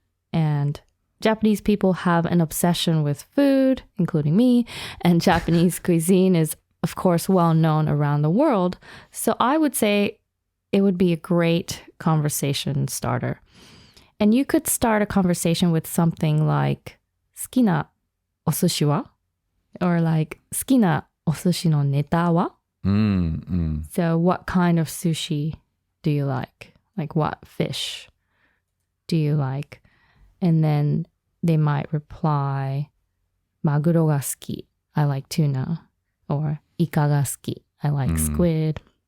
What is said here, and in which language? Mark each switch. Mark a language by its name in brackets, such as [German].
[English] And Japanese people have an obsession with food, including me. And Japanese cuisine is, of course, well known around the world. So I would say it would be a great conversation starter. And you could start a conversation with something like [Japanese] 好きなお寿司は? [English] Or like [Japanese] 好きなお寿司のネタは? [English] So what kind of sushi do you like? Like what fish do you like? And then they might reply [Japanese] マグロが好き. [English] I like tuna. Or [Japanese] イカが好き. [English] I like squid.